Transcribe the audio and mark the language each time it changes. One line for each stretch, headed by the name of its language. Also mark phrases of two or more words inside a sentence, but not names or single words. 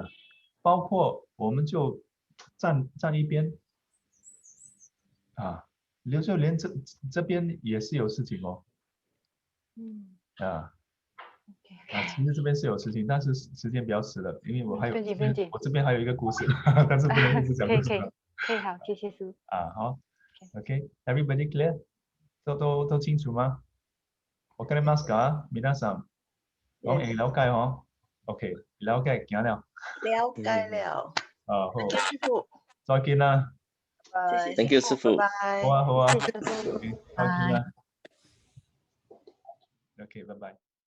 Chinese: 包括我们就站一边，就连这边也是有事情哦。其实这边是有事情，但是时间比较迟了，因为我这边还有一个故事，但是不能一直讲故事了。可以，好，谢谢师。好 ，
English: OK，everybody clear？
Chinese: 都清楚吗？
Japanese: わかりますか？皆さん。
Chinese: 講了解嗬 ？OK， 了解，行了。了解了。好，師傅。再見啦。
English: Thank you，師傅。
Chinese: 好啊。謝謝師傅。再見啦。OK，拜拜。